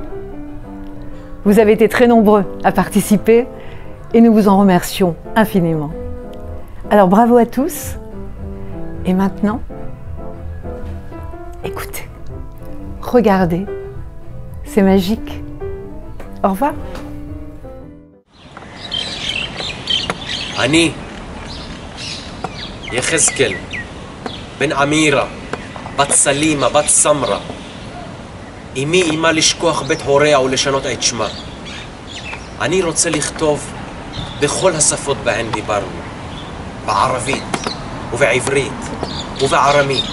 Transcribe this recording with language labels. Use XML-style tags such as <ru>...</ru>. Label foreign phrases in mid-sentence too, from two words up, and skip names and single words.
<fr>Vous avez été très nombreux à participer et nous vous en remercions infiniment. Alors bravo à tous et maintenant, écoutez, regardez, c'est magique. Au revoir.</fr> <he>אני, יחזקאל, בן אמירה, בת סלימה, בת סמרה. אמי אימה לשכוח בית הוריה ולשנות את שמה. אני רוצה לכתוב בכל השפות בהן דיברנו, בערבית ובעברית ובארמית.</he>